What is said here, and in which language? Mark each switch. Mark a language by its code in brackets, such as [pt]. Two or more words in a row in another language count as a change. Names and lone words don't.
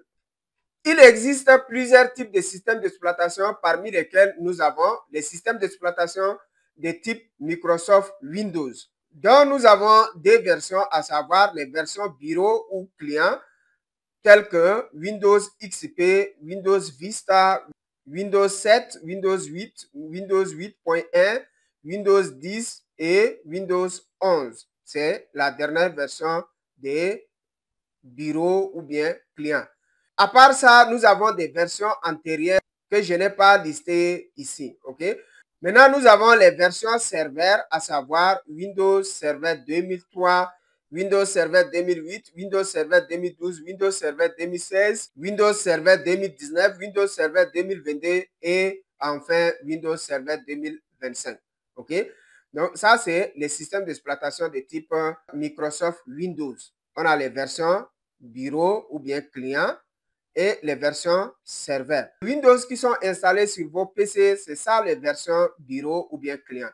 [fr] Il existe plusieurs types de systèmes d'exploitation, parmi lesquels nous avons les systèmes d'exploitation de type Microsoft Windows, dont nous avons des versions, à savoir les versions bureau ou client, telles que Windows XP, Windows Vista, Windows 7, Windows 8, Windows 8.1, Windows 10 et Windows 11. C'est la dernière version des bureaux ou bien clients. À part ça, nous avons des versions antérieures que je n'ai pas listées ici. OK? Maintenant, nous avons les versions serveurs, à savoir Windows Server 2003, Windows Server 2008, Windows Server 2012, Windows Server 2016, Windows Server 2019, Windows Server 2022 et enfin Windows Server 2025. OK? Donc, ça, c'est les systèmes d'exploitation de type Microsoft Windows. On a les versions bureau ou bien client et les versions serveurs. Windows qui sont installées sur vos PC, c'est ça les versions bureau ou bien client.